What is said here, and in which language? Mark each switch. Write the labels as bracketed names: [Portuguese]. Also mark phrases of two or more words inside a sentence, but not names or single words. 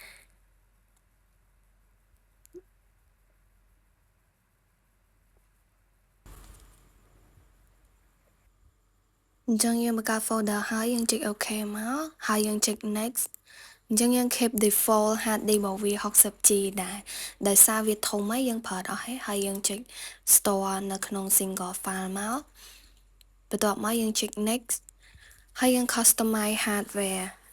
[Khmer] អញ្ចឹងយើងបង្កើត folder ហើយយើងចុច OK មកហើយយើងចុច next អញ្ចឹងយើង [English] keep default hard disk [Khmer] របស់វា 60G ដែរដោយសារវាធំហើយយើងប្រើអត់ហើយយើងចុច store នៅក្នុង [English] single file [Khmer] មកបន្ទាប់មកយើងចុច next ហើយយើង [English] customize hardware